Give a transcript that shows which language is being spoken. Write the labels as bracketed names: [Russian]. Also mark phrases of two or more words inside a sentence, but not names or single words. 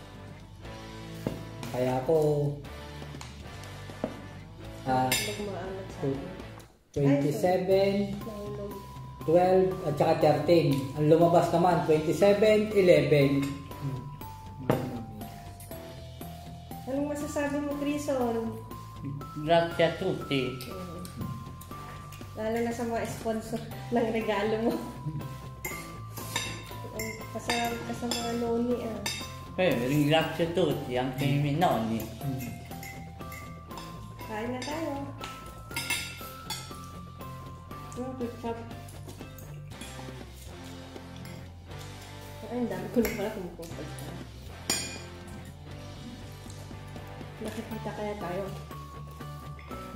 [Filipino] Kaya ako 27, 12, at saka 13. Ang lumabas naman, 27, 11. Anong masasabi mo, Crison? [Italian] Grazie a tutti. [Filipino] Lalo na sa mga sponsor ng regalo mo. Kasama ka sa mga noni [Italian] Ringrazio tutti, anche i miei nonni. [Filipino] Kain na tayo. [English] Good job. [Filipino] Ay, ang dami ko na pala kumukumpag ka. Nakikita kaya tayo.